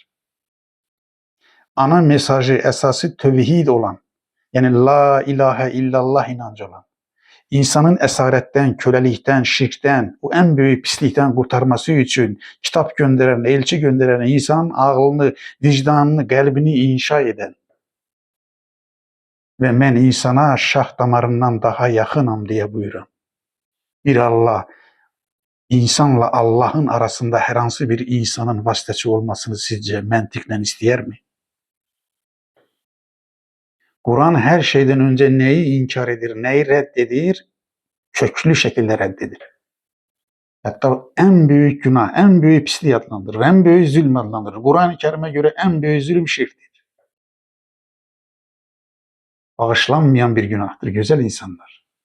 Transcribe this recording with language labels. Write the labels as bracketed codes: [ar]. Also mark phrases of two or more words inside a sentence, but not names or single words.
[az] Ana mesajı əsası tövhid olan, yəni [ar] لا إله إلا الله [az] inancı olan, insanın əsarətdən, köləlikdən, şirkdən, o ən böyük pislikdən qurtarması üçün kitab göndərən, elçi göndərən, insanın ağlını, vicdanını, qəlbini inşa edən və mən insana şah damarından daha yaxınam deyə buyuran bir Allah, insanla Allahın arasında hər hansı bir insanın vasitəçi olmasını sizcə məntiqlə istəyərmi? [tr] Kur'an her şeyden önce neyi inkar edir, neyi reddedir? Köklü şekilde reddedir. Hatta en büyük günah, en büyük pisliği adlandırır, en büyük zulm adlandırır. Kur'an-ı Kerim'e göre en büyük zulüm şirktir. Bağışlanmayan bir günahtır güzel insanlar.